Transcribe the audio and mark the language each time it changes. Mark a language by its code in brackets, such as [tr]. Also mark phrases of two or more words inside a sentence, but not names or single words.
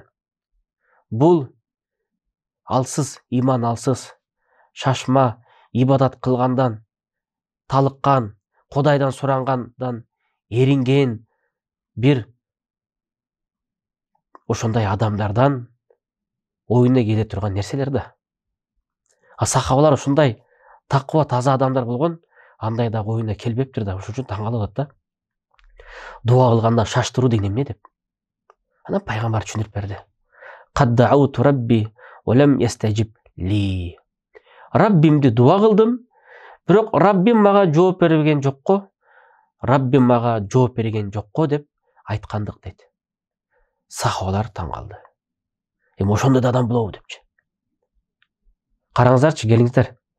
[ky] Бул алсыз, иман алсыз, шашма, ибадат кылгандан, талыккан, Кудайдан сурангандан эринген бир ошондой адамдардан оюна келе турган нерселер да. Сахабалар ушундай таква таза адамдар болгон, андай да оюна келбептир да. Ошон үчүн таң калып атат да. Дуа кылганда шаштыруу деген эмне деп. Анан пайгамбар түшүндүрүп берди. [ar] قد دعوت ربي ولم يستجب لي. [ky] Раббимди дуа кылдым, бирок Раббим мага жооп берген жокко, деп айткандык дейт. Сахабалар таң калды. Эми ошондой да адам болобу депчи. Караңыздарчы, келиңиздер.